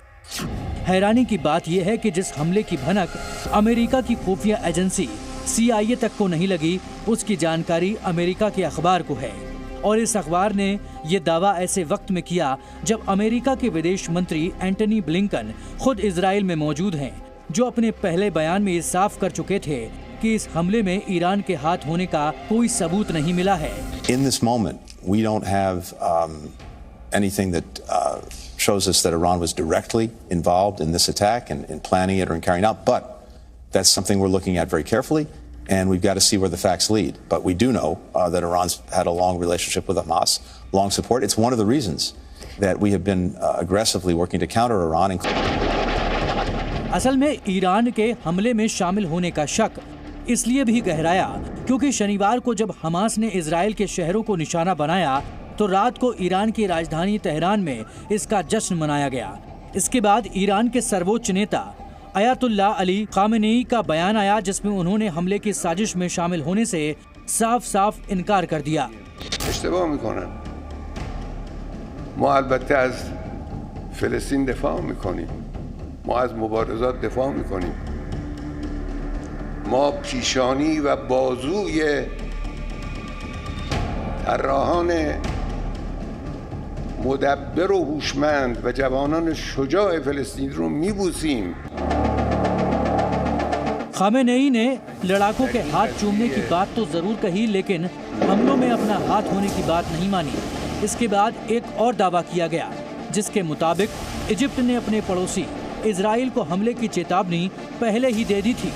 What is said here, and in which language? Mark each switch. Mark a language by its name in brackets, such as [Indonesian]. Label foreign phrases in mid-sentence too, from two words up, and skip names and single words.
[Hindi] हैरानी की बात यह है कि जिस हमले की भनक अमेरिका की खुफिया एजेंसी CIA तक को नहीं लगी, उसकी जानकारी अमेरिका के अखबार को है। और इस अखबार ने ये दावा ऐसे वक्त में किया जब अमेरिका के विदेश मंत्री एंटनी ब्लिंकन खुद इजराइल में मौजूद हैं, जो अपने पहले बयान में ये साफ कर चुके थे कि इस हमले में ईरान के हाथ होने का कोई सबूत नहीं मिला है। [English] In this moment, we don't have anything that shows us that Iran was directly involved in this attack and in planning it or in carrying out, but that's something we're looking at very carefully. And we've got to see where the facts lead. But we do know that Iran's had a long relationship with Hamas, long support. It's one of the reasons that we have been aggressively working to counter Iran. [Hindi] असल में ईरान के हमले में शामिल होने का शक इसलिए भी गहराया क्योंकि शनिवार को जब हमास ने इजराइल के शहरों को निशाना बनाया तो रात को ईरान की राजधानी तेहरान में इसका जश्न मनाया गया। इसके बाद ईरान के सर्वोच्च नेता अयातुल्लाह अली खामेनेई का बयान आया जिसमें उन्होंने हमले की साजिश में शामिल होने से साफ साफ इनकार कर दिया। [Persian] اشتباه میکنن. ما البته از فلسطین دفاع میکنیم. ما از مبارزات دفاع میکنیم. ما پیشانی و بازوی طراحان مدبر و هوشمند و جوانان شجاع فلسطین رو میبوسیم. [Hindi] खामेनेई ने लड़ाकों के हाथ चूमने की बात तो जरूर कही, लेकिन हमलों में अपना हाथ होने की बात नहीं मानी। इसके बाद एक और दावा किया गया जिसके मुताबिक इजिप्ट ने अपने पड़ोसी इजराइल को हमले की चेतावनी पहले ही दे दी थी।